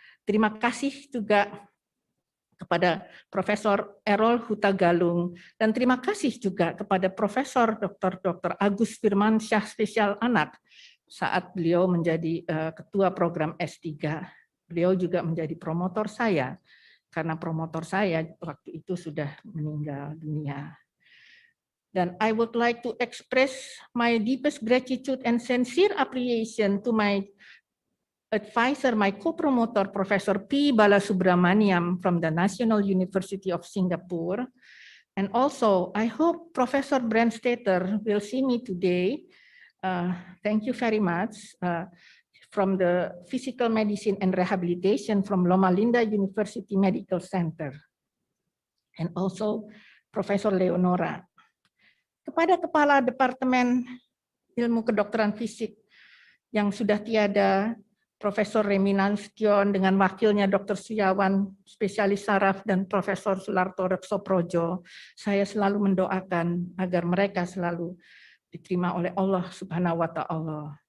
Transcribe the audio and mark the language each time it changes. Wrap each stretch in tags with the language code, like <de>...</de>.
<id>Terima kasih juga kepada Profesor Errol Hutagalung, dan terima kasih juga kepada Profesor Dr. Agus Firmansyah Spesial Anak saat beliau menjadi ketua program S3. Beliau juga menjadi promotor saya, karena promotor saya waktu itu sudah meninggal dunia. Dan</id> <en>I would like to express my deepest gratitude and sincere appreciation to my advisor, my co-promoter, Professor P. Balasubramaniam from the National University of Singapore. And also, I hope Professor Brandstater will see me today. Thank you very much. From the Physical Medicine and Rehabilitation from Loma Linda University Medical Center. And also, Professor Leonora.</en> <id>Kepada Kepala Departemen Ilmu Kedokteran Fisik yang sudah tiada, Profesor Remi Nasution dengan wakilnya Dr. Suyawan, spesialis saraf, dan Profesor Sularto Reksoprojo, saya selalu mendoakan agar mereka selalu diterima oleh Allah Subhanahu wa Ta'ala.</id>